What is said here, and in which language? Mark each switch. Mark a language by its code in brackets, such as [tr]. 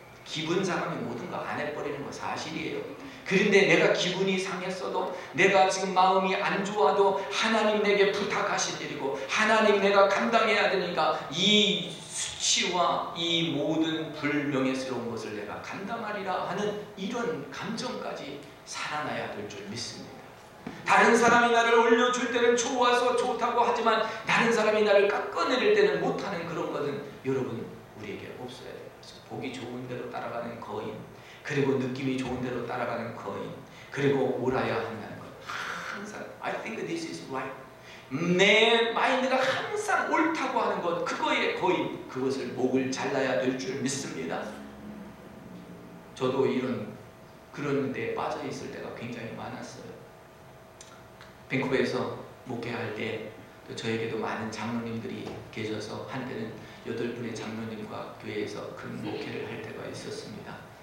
[ko] 기분 상하면 모든 거 안 해버리는 거 사실이에요. 그런데 내가 기분이 상했어도, 내가 지금 마음이 안 좋아도 하나님 내게 부탁하신 일이고 하나님 내가 감당해야 되니까 이 수치와 이 모든 불명예스러운 것을 내가 감당하리라 하는 이런 감정까지 살아나야 될 줄 믿습니다. 다른 사람이 나를 올려줄 때는 좋아서 좋다고 하지만 다른 사람이 나를 깎아내릴 때는 못하는 그런 것은 여러분 우리에게 없어야 돼요. 그래서 보기 좋은 대로 따라가는 거인, 그리고 느낌이 좋은 대로 따라가는 거인, 그리고 옳아야 한다는 것. 항상 [en] I think this is right. [ko] 내 마인드가 항상 옳다고 하는 것, 그거의 거인, 그것을 목을 잘라야 될 줄 믿습니다. 저도 이런 그런 데 빠져 있을 때가 굉장히 많았어요. 밴쿠버에서 목회할 때 또 저에게도 많은 장로님들이 계셔서 한때는 8분의 장로님과 교회에서 큰 목회를 할 때가 있었습니다.